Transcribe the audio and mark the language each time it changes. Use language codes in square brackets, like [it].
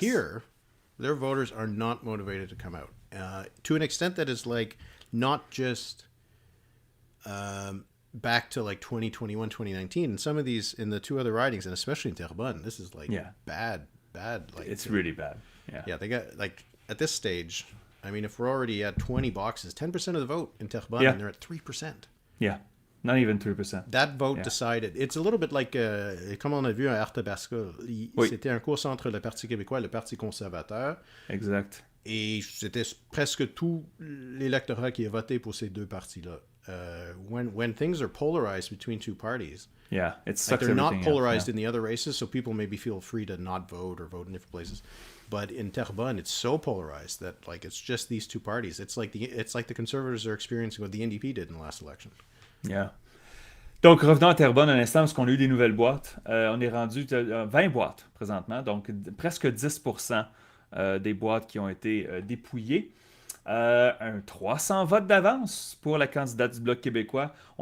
[en] here, their voters are not motivated to come out. To an extent that is like not just back to like 2021, 2019. And some of these in the two other ridings, and especially in Terrebonne, this is like bad. Like It's really bad. Yeah. Yeah, they got like at this stage, I mean, if we're already at 20 boxes, 10% of the vote in Terrebonne, and they're at 3%. Yeah. Not even 3%. That vote decided. It's a little bit like, [fr] comme on a vu à Arthabasca, c'était un course entre le Parti québécois et le Parti conservateur. Exact. Et c'était presque tout l'électorat qui a voté pour ces deux partis-là. [en] When things are polarized between two parties, it sucks. like they're not everything polarized up, in the other races, so people maybe feel free to not vote or vote in different places. But in Terrebonne, it's so polarized that like it's just these two parties. It's like the Conservatives are experiencing what the NDP did in the last election. Yeah. [fr] Donc, revenons à Terrebonne un instant, parce qu'on a eu des nouvelles boîtes. On est rendu à 20 boîtes présentement, donc presque 10% des boîtes qui ont été dépouillées. Un 300 votes d'avance pour la candidate du Bloc québécois.